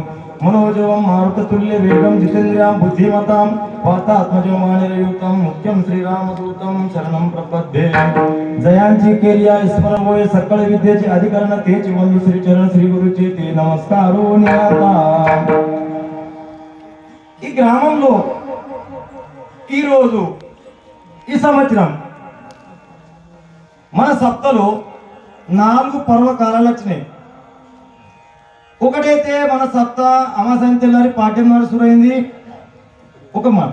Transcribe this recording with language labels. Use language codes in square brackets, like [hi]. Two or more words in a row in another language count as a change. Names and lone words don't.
[sa] मनोजवं मारुततुल्यवेगं जितेन्द्रियां बुद्धिमतां वातात्मजमानिरयुक्तं मुख्यं श्रीरामदूतं शरणं प्रपद्ये. [mr] जयांची केलिया ईश्वर होय सकळ विद्येचे अधिकरण तेची वंदू श्री चरण श्री गुरुचे ते नमस्कारो नियाता. [te] ఈ గ్రామంలో ఈ రోజు ఈ సంవత్సరం మన సప్తలో 4 పర్వకాలాలు వచ్చినాయి. ఒకటైతే మన సప్త అమావాస్య తెల్లారి పాఠ్యం నాడు సురైంది ఒక మాట.